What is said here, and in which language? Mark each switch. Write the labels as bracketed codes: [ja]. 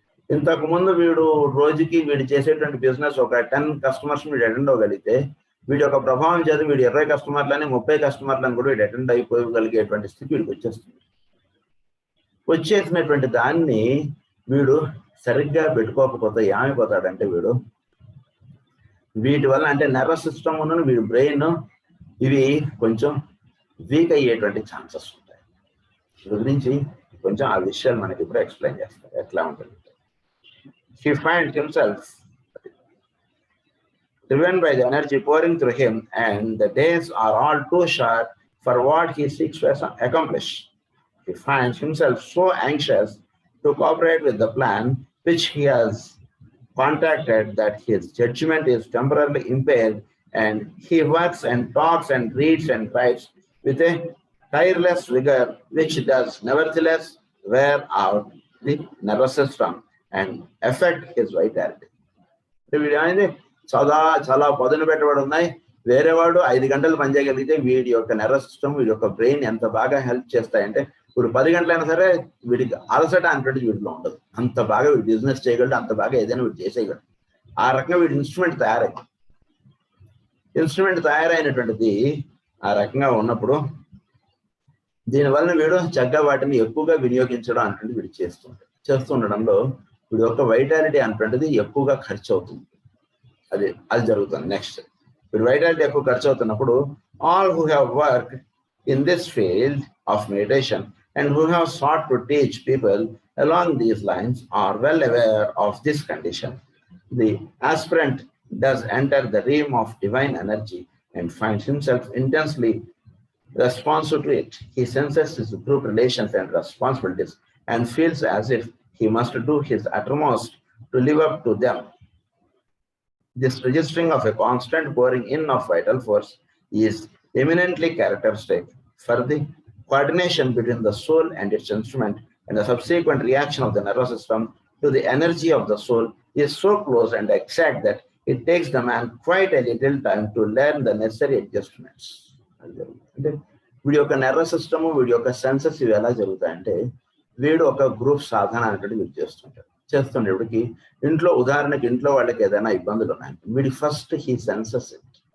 [te] ఇంతకు ముందు రోజుకి వీడు చేసేటువంటి బిజినెస్ ఒక 10 కస్టమర్స్ వీడు అటెండ్ అవ్వగలిగితే వీడి యొక్క ప్రభావం చేత వీడు 20 కస్టమర్లని 30 కస్టమర్లను కూడా వీడు అటెండ్ అయిపోగలిగేటువంటి స్థితి వీడికి వచ్చేసినటువంటి దాన్ని వీడు సరిగ్గా పెట్టుకోకపోతే ఏమైపోతాడంటే వీటి వల్ల అంటే నర్వస్ సిస్టమ్ ఉన్న వీడి బ్రెయిన్ ఇవి కొంచెం వీక్ అయ్యేటువంటి ఛాన్సెస్ ఉంటాయి. వీటి గురించి కొంచెం ఆ విషయాలు మనకి ఇప్పుడు ఎక్స్ప్లెయిన్ చేస్తారు ఎట్లా ఉంటుంది. [en] he finds himself driven by the energy pouring through him, and the days are all too short for what he seeks to accomplish. He finds himself so anxious to cooperate with the plan which he has contacted that his judgment is temporarily impaired, and he works and talks and reads and writes with a tireless vigor which does nevertheless wear out the nervous system and affect his vitality. [te] వీడు ఏమైంది చాలా పదును పెట్టబడి ఉన్నాయి. వేరే వాడు 5 గంటలు పనిచేయగలిగితే వీడి యొక్క నర్వస్ సిస్టమ్, వీడి యొక్క బ్రెయిన్ ఎంత బాగా హెల్ప్ చేస్తాయంటే ఇప్పుడు 10 గంటలైనా సరే వీడికి అలసట అనేటువంటి వీడిలో ఉండదు. అంత బాగా వీడు బిజినెస్ చేయగలడు, అంత బాగా ఏదైనా వీడు చేసేయగలడు. ఆ రకంగా వీడి ఇన్స్ట్రుమెంట్ తయారైనటువంటిది ఆ రకంగా ఉన్నప్పుడు దీనివల్ల వీడు చక్కగా వాటిని ఎక్కువగా వినియోగించడం అనేటువంటి వీడు చేస్తుండడంలో వీడి యొక్క వైటాలిటీ అనేటువంటిది ఎక్కువగా ఖర్చు అవుతుంది. అది జరుగుతుంది. నెక్స్ట్ వీడి వైటాలిటీ ఎక్కువ ఖర్చు అవుతున్నప్పుడు [en] All who have work in this field of meditation and who have sought to teach people along these lines are well aware of this condition. The aspirant does enter the realm of divine energy and finds himself intensely responsive to it. He senses his group relations and responsibilities and feels as if he must do his uttermost to live up to them. This registering of a constant pouring in of vital force is eminently characteristic for the coordination between the soul and its instrument, and the subsequent reaction of the nervous system to the energy of the soul is so close and exact that it takes the man quite a little time to learn the necessary adjustments. [te] అంటే వీడి యొక్క nervous system, వీడి యొక్క senses ఇవి ఎలా జరుగుతాయంటే వీడు ఒక group సాధన అనేటువంటి వీడు చేస్తుండేవాడికి ఉదాహరణకి ఇంట్లో వాళ్ళకి ఏదైనా ఇబ్బందులు ఉన్నాయంటే వీడి ఫస్ట్ [en] He senses it.